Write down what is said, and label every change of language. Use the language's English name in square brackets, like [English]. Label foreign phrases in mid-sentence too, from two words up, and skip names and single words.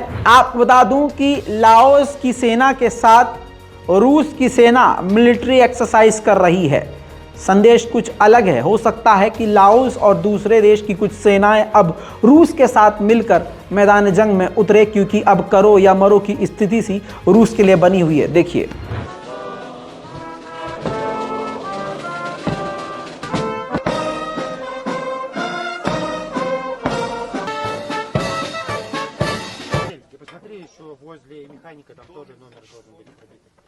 [Hindi] आपको बता दूं कि लाओस की सेना के साथ रूस की सेना [English] military exercise [Hindi] कर रही है। संदेश कुछ अलग है। हो सकता है कि लाओस और दूसरे देश की कुछ सेनाएं अब रूस के साथ मिलकर मैदान जंग में उतरे, क्योंकि अब करो या मरो की स्थिति सी रूस के लिए बनी हुई है। देखिए, [Russian] Посмотри, еще возле механика там тоже номер должен быть пробит.